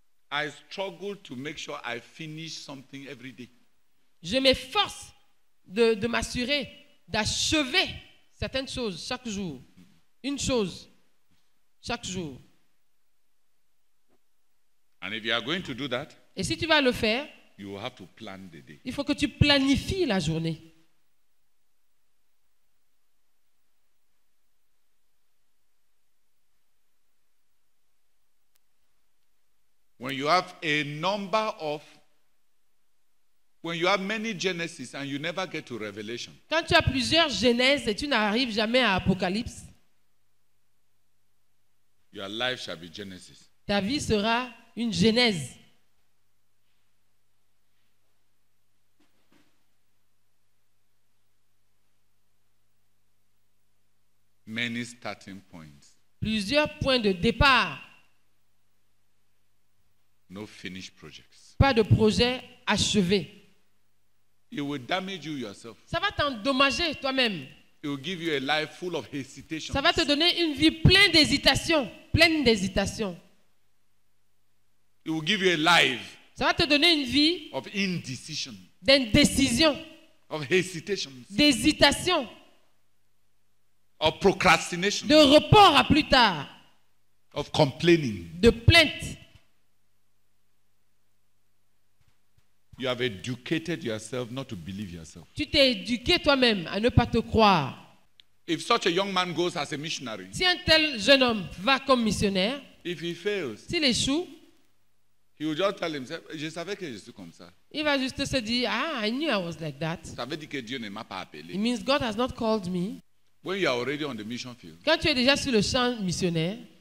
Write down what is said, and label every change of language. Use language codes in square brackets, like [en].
[en] I struggle to make sure I finish something every day. [fr] je m'efforce de m'assurer d'achever certaines choses chaque jour. Une chose chaque jour. [en] And if you are going to do that, [fr] Et si tu vas le faire, [en] you will have to plan the day. [fr] il faut que tu planifies la journée. [en] When you have a number of, when you have many Genesis and you never get to Revelation, [fr] Quand tu as plusieurs Genèses et tu n'arrives jamais à Apocalypse, [en] your life shall be Genesis. [fr] ta vie sera une Genèse. [en] Many starting points, [fr] Plusieurs points de départ. [en] no finished projects. [fr] Pas de projet achevé. [en] It will damage you yourself. [fr] Ça va t'endommager toi-même. [en] It will give you a life full of hesitation. [fr] Ça va te donner une vie pleine d'hésitation. Pleine d'hésitation. [en] It will give you a life [fr] Ça va te donner une vie [en] of indecision, [fr] d'indécision, [en] of hesitation, [fr] d'hésitation, [en] of procrastination, [fr] de report à plus tard, [en] of complaining. [fr] de plainte. [en] You have educated yourself not to believe yourself. [fr] Tu t'es éduqué toi-même à ne pas te croire. [en] If such a young man goes as a missionary, [fr] Si un tel jeune homme va comme missionnaire, [en] if he fails, [fr] s'il échoue, [en] he will just tell himself, [fr] je savais que je suis comme ça. il va juste se dire, [en] I knew I was like that. [fr] Ça veut dire que Dieu ne m'a pas [en] It [fr] appelé. [en] means God has not called me. When you are already on the mission field, [fr] Quand tu es déjà sur le champ missionnaire,